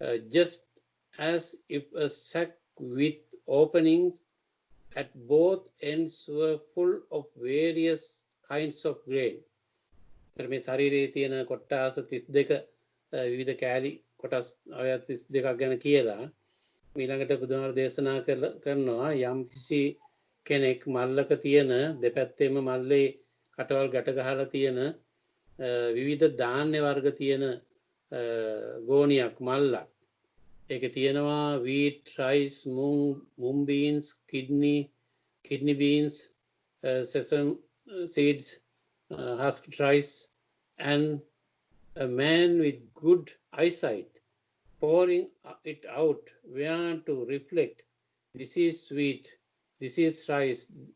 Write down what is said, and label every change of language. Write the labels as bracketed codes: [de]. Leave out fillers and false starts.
[en] Just as if a sack with openings at both ends were full of various kinds of grain. [si] මේ ශරීරයේ තියෙන කොට්ටාස 32 විවිධ කෑලි කොටස් 32ක් ගැන කියලා ඊළඟට බුදුහාමුදුරුවෝ දේශනා කරනවා යම් කිසි කෙනෙක් මල්ලක තියෙන දෙපැත්තෙම මල්ලේ කටවල් ගැට ගහලා තියෙන විවිධ ධාන්‍ය වර්ග තියෙන ගෝණියක් මල්ලක්. ඒකේ තියෙනවා [en] wheat, rice, mung beans, kidney beans, sesame seeds, husked rice, and a man with good eyesight pouring it out where to reflect, this is wheat, this is rice,